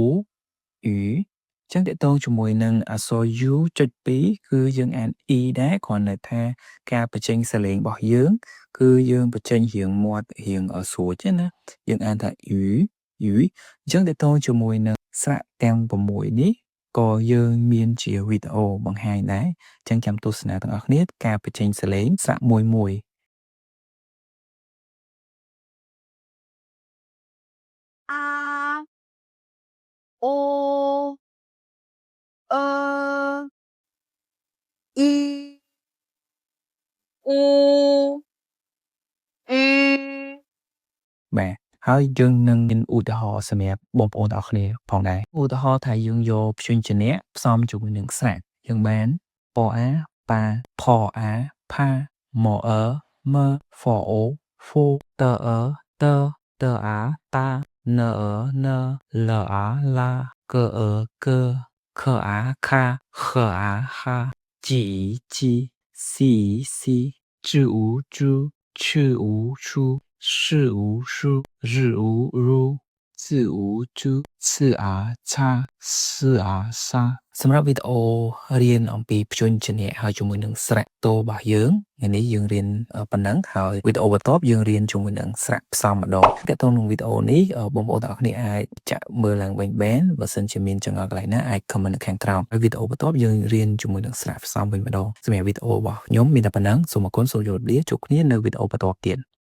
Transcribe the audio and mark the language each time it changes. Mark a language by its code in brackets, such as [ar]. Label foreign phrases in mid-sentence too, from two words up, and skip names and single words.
[km] អ៊ីចឹងតកតងជាមួយនឹងអក្សរ U.2 គឺយើងអាន E ដែរគ្រាន់តែថាការបញ្ចេញសលេងរបស់យើងគឺយើងបញ្ចេញរៀងមាត់រៀងស្រួចទេណាយើងអានថា U អញ្ចឹងតកតងជាមួយនឹងស្រៈទាំង6នេះក៏យើងមានជាវីដេអូបង្ហាញដែរអញ្ចឹងចាំទស្សនាទាំងអស់គ្នាការបញ្ចេញសលេងស្រៈមួយ [zh] 啊哦一乌 [km] បាទហើយយើងនឹងមានឧទាហរណ៍សម្រាប់បងប្អូនទាំងអស់គ្នាផងដែរឧទាហរណ៍ថាយើងយកព្យញ្ជនៈផ្សំជាមួយនឹងស្រៈយើងបានពអាប៉ាផអាផាម៉អ មហ្វអូហ្វូតតតអាតាណណលអាឡាកកខអាខាខអាហាជីជីស៊ីស៊ីជូជូ ឈូឈូ [zh] 是无书，日无如，字无珠，次阿差，四阿 [km] សាសម្រាប់វីដេអូរៀ នអំពីព្យញ្ជនៈហើយជាមួយនឹងស្រៈតូរបស់យើងថ្ងៃនេះយើងរៀនប៉ុណ្ណឹងហើយវីដេអូបន្ទាប់យើងរៀនជាមួយនឹងស្រៈផ្សំម្ដងតើតើក្នុងវីដេអូនេះបងប្អូនទាំងអស់គ្នាអាចចាក់មើលឡើងវិញបានបើសិនជាមានចង្អុលកន្លែងណាអាច comment នៅខាងក្រោមហើយវីដេអូបន្ទាប់យើងរៀនជាមួយនឹងស្រៈផ្សំវិញម្ដងសម្រាប់វីដេអូរបស់ខ្ញុំមានតែប៉ុណ្ណឹងសូមអរគុណសូមជម្រាបលាជួបគ្នានៅវីដេអូបន្ទាប់ទៀត